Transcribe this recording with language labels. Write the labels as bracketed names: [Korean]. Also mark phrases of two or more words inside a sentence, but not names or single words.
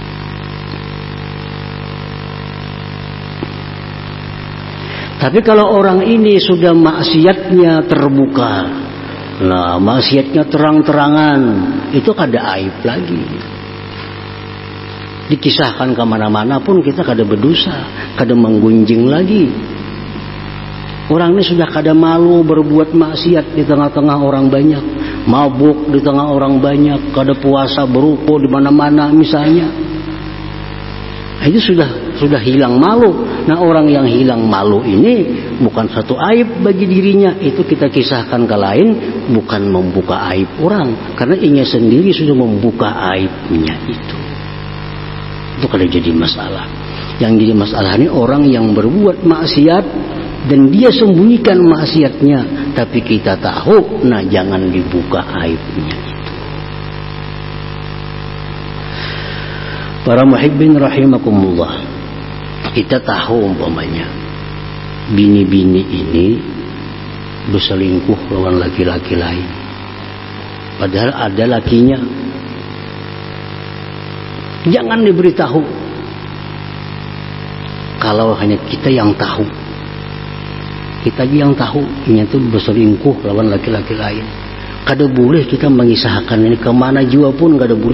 [Indonesian] Tapi kalau orang ini sudah maksiatnya terbuka, nah maksiatnya terang-terangan, itu kada aib lagi. Dikisahkan kemana-mana pun kita kada berdosa, kada menggunjing lagi. Orang ini sudah kada malu berbuat maksiat di tengah-tengah orang banyak, mabuk di tengah orang banyak, kada puasa berupo di mana-mana misalnya. Itu sudah hilang malu. Nah, orang yang hilang malu ini bukan satu aib bagi dirinya. Itu kita kisahkan ke lain, bukan membuka aib orang, karena inya sendiri sudah membuka aibnya itu. Itu kada jadi masalah. Yang jadi masalah ini orang yang berbuat maksiat dan dia sembunyikan maksiatnya, tapi kita tahu. Nah, jangan dibuka aibnya itu. Para muhibbin rahimakumullah, kita tahu umpamanya bini-bini ini berselingkuh lawan laki-laki lain, padahal ada lakinya. Jangan diberitahu. Kalau hanya kita yang tahu, kita yang tahu ini tuh berselingkuh lawan laki-laki lain, kada boleh kita mengisahkan ini kemana jua pun, kada boleh.